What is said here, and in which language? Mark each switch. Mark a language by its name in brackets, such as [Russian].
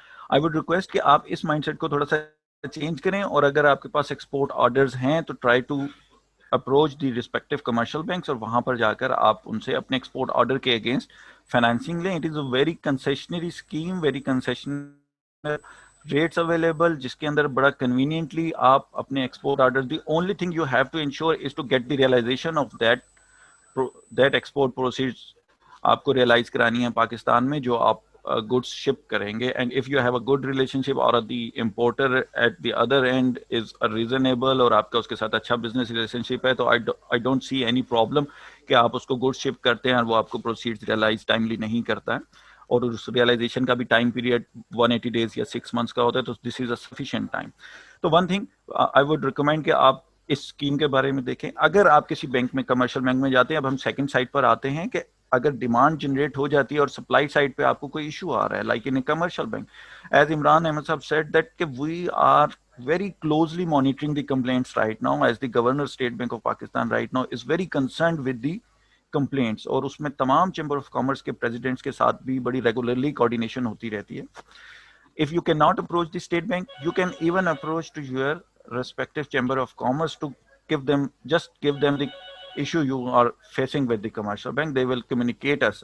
[Urdu] I would request کہ آپ اس mind set کو تھوڑا سا چینج کریں, اور اگر آپ کے پاس ایکسپورٹ آرڈرز ہیں تو try to approach the respective commercial banks, اور وہاں پر جا کر آپ ان سے اپنے ایکسپورٹ آرڈر کے اگینسٹ فائنانسنگ لیں. It is a very concessionary scheme, very concessional rates available, جس کے اندر بڑا کنوینئنٹلی آپ اپنے export order, the only thing you have to ensure is to get the realization of that export proceed. آپ کو realise کرانی ہے پاکستان میں جو آپ goods ship کریں گے. [English] And if you have a good relationship or the importer at the other end is reasonable اور آپ کا اس کے ساتھ اچھا business relationship ہے, تو I don't see any problem کہ آپ اس کو goods ship کرتے ہیں اور وہ آپ کو proceeds realize timely نہیں کرتا ہے, اور اس realization کا بھی time period 180 days یا 6 months کا ہوتا ہے, تو this is a sufficient time. [Urdu] تو one thing I would recommend کہ آپ اس اسکیم کے بارے میں دیکھیں. اگر آپ کسی بینک میں, کمرشل بینک میں جاتے ہیں, اب ہم سیکنڈ سائڈ پر آتے ہیں کہ اگر ڈیمانڈ جنریٹ ہو جاتی ہے اور سپلائی سائڈ پہ آپ کو کوئی ایشو آ رہا ہے, لائک ان commercial bank, as Imran Ahmad صاحب سیڈ دیٹ کہ we are very closely monitoring the complaints right now, as the governor state bank of Pakistan right now is very concerned with the complaints, اور اس میں تمام chamber of commerce کے presidents کے ساتھ بھی بڑی ریگولرلی کوآرڈینیشن ہوتی رہتی ہے. [English] if you cannot approach the state bank, you can even approach to your respective chamber of commerce to give them the issue you are facing with the commercial bank. They will communicate us.